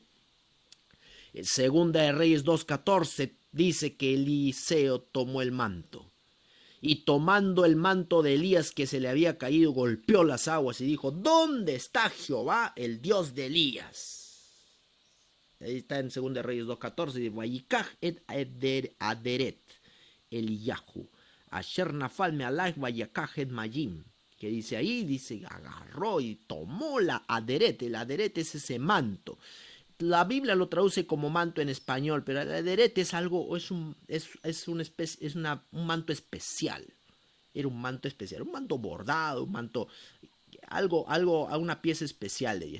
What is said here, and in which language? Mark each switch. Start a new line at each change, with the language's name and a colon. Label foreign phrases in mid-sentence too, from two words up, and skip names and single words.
Spanish: En Segunda de Reyes 2:14 dice que Eliseo tomó el manto. Y tomando el manto de Elías que se le había caído, golpeó las aguas y dijo, ¿dónde está Jehová, el Dios de Elías? Ahí está en Segunda de Reyes 2:14, de
Hebrew: ויקח את אדרת אליהו. אשר נפלה מעליו ויקח את מים.
Spanish: Que dice ahí, dice, agarró y tomó la aderet. El aderet es ese manto. La Biblia lo traduce como manto en español, pero el aderet es algo, un manto especial. Era un manto especial, un manto bordado, un manto, a una pieza especial de Elías.